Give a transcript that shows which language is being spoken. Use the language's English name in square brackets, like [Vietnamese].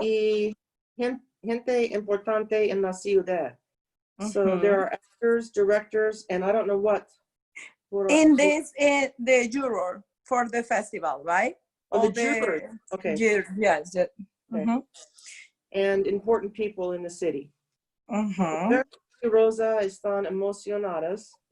[Spanish] Y gente importante en la ciudad. [English] So there are actors, directors, and I don't know what. In this, the juror for the festival, right? Oh, the jurors. Okay. Yes. Okay. And important people in the city. [Spanish] Rosa están emocionadas.